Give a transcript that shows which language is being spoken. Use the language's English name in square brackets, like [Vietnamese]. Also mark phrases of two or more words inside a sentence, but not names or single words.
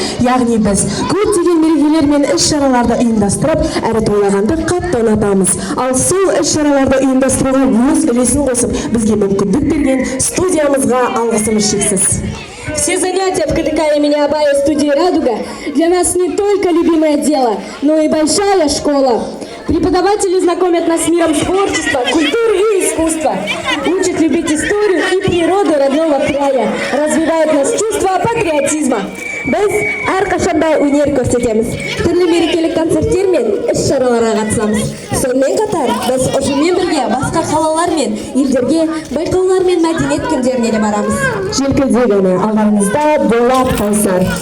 [Kazakh] Яғни біз көптеген мерекелер мен іс-шараларды ұйымдастырып, әрі тойлағанды қатты ұнатамыз. Ал сол іс-шараларды ұйымдастыруға өз үлесін қосып, бізге мүмкіндік берген студиямызға алғысымыз шексіз. [Russian] Все занятия в КДК имени Абая студии «Радуга» для нас не только любимое дело, но и большая школа. Преподаватели знакомят нас с миром творчества, культуры и искусства, учат любить историю и природу родного края, развивают нас чувство патриотизма. [Kazakh] Біз әрқашанда өнер көрсетеміз. Түрлі мерекелік концерттер мен іс-шараларға қатысамыз. Сонымен қатар біз ұжыммен бірге басқа қалалар мен елдерге байқаулар мен мәдениет күндеріне де барамыз. Желкілдегені алдарыңызда болат қалсар.